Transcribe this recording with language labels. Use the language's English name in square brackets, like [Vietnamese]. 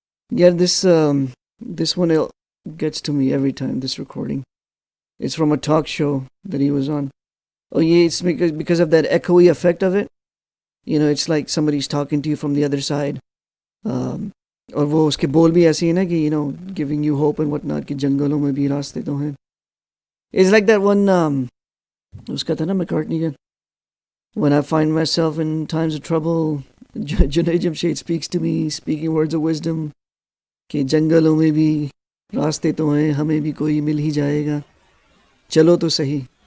[English] Yeah, this one gets to me every time, this recording. It's from a talk show that he was on. Oh yeah, it's because of that echoey effect of it. You know, it's like somebody's talking to you from the other side. [Hindi] और वो उसके बोल भी ऐसे ही ना कि, [English] you know, giving you hope and whatnot, [Hindi] कि जंगलों में भी रास्ते तो हैं. [English] It's like that one, [Hindi] उसका था ना [English] McCartney का, when I find myself in times of trouble, Junaid Jamshed speaks to me, speaking words of wisdom, [Hindi] कि जंगलों में भी रास्ते तो हैं, हमें भी कोई मिल ही जाएगा, चलो तो सही.